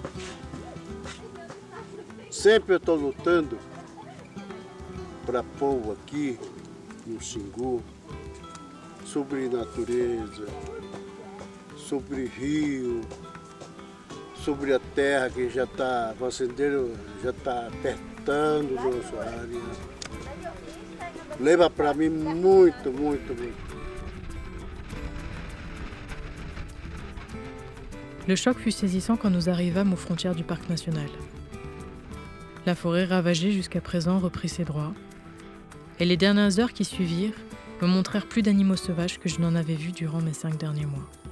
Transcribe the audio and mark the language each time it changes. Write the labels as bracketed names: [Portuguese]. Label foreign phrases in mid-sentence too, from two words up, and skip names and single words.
[Portuguese] sempre eu estou lutando para povo aqui no Xingu sobre natureza, sobre rio, sobre a terra que já está, o fazendeiro já está apertando nossa área. Leva para mim muito, muito, muito. [French] Le choc fut saisissant quand nous arrivâmes aux frontières du parc national. La forêt ravagée jusqu'à présent reprit ses droits, et les dernières heures qui suivirent me montrèrent plus d'animaux sauvages que je n'en avais vus durant mes 5 derniers mois.